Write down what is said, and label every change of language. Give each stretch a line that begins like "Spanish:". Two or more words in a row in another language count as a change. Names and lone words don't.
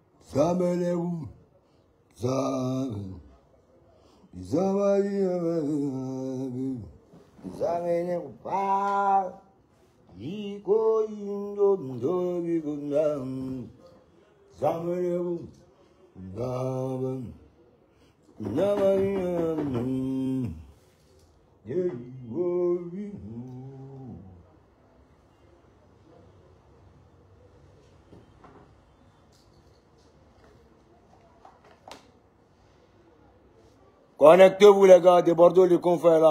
French: Zameleu, Zame, Zame, Zameneu, Pa, Iko, Indo, Ndobi, Gundam, Zameleu, Zame, Zame, connectez-vous les gars de Bordeaux, les confrères là.